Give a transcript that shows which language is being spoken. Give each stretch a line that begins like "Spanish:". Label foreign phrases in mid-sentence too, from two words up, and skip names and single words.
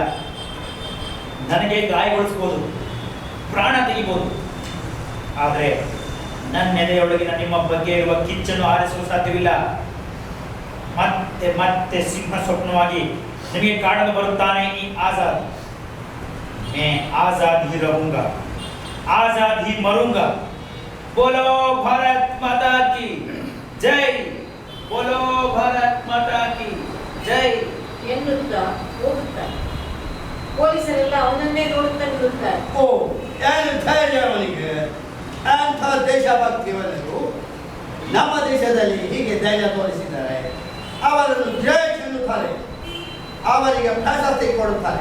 Kannada: ನನಗೆ ಗಾಯಗೊಳಿಸಬಹುದು, ಪ್ರಾಣ ತೆಗಿಬಹುದು, ಆದರೆ ನನ್ನ ಎದೆಯೊಳಗಿನ ನಿಮ್ಮ ಬಗ್ಗೆ ಇರುವ ಕಿಚ್ಚನ್ನು ಆರಿಸಲು ಸಾಧ್ಯವಿಲ್ಲ. ಮತ್ತೆ ಮತ್ತೆ ಸಿಂಹ ಸ್ವಪ್ನವಾಗಿ ನಿಮಗೆ ಕಾಡಲು ಬರುತ್ತಾನೆ ಈ ಆಜಾದ್.
Hindi: मैं आजाद ही रहूंगा, आजाद ही मरूंगा. बोलो भारत माता की जय, बोलो भारत माता की जय
Kannada: ಎನ್ನುತ್ತಾ ಹೋಗುತ್ತಾನೆ. ಪೊಲೀಸರೆಲ್ಲ ಅವನನ್ನೇ ನೋಡುತ್ತಾ ನಿಲ್ಲುತ್ತಾರೆ. ಏನು ಧೈರ್ಯ ಅವನಿಗೆ! ಅಂಥ ದೇಶಭಕ್ತಿಯವರೆಗೂ ನಮ್ಮ ದೇಶದಲ್ಲಿ ಹೀಗೆ ಧೈರ್ಯ ತೋರಿಸಿದ್ದಾರೆ. ಅವರನ್ನು ಗ್ರೇಟ್ ಎನ್ನುತ್ತಾರೆ, ಅವರಿಗೆ ಪ್ರಶಸ್ತಿ ಕೊಡುತ್ತಾರೆ.